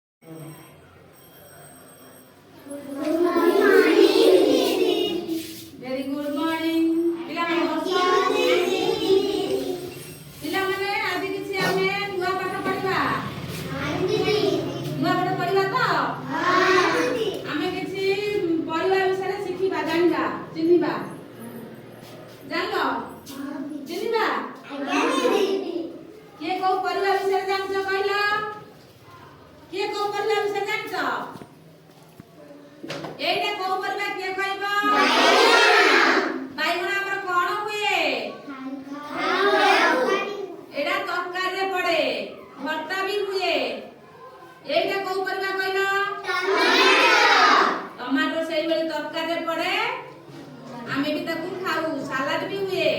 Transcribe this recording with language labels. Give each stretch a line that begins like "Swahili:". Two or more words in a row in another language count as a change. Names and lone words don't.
English: Very good morning.
Odia: ପିଲାମାନେ ଆଜି କିଛି ଆମେ ନୂଆ ପାଠ ପଢିବା। ନୂଆ ପାଠ ପଢିବା ତ? ଆମେ କିଛି ପରିବା ବିଷୟରେ ଶିଖିବା, ଜାଣିବା, ଚିହ୍ନିବା। ଜାଣିଲ? ଚିହ୍ନିବା? କିଏ କୋଉ ପରିବା ବିଷୟରେ ଜାଣିଛ କହିଲ? କିଏ କୋଉ ପରିବା ବିଷୟରେ ଜାଣିଛ? ଏଇଟା କୋଉ ପରିବା କେ କହିବ? ବାଇଗଣ ଆମରା କୋନ ହୁଏ? ଏଟା ତରକାରିତେ ପଡ଼େ, ଭର୍ତ୍ତା ବି ହୁଏ। ଏଇଟା କୋଉ ପରିବା କହିଲ? ଟମାଟୋ ସେଇଭାବେ ତରକାରିତେ ପଡ଼େ, ଆମି ବି ତାକୁ ଖାଉ, ସାଲାଡ ବି ହୁଏ।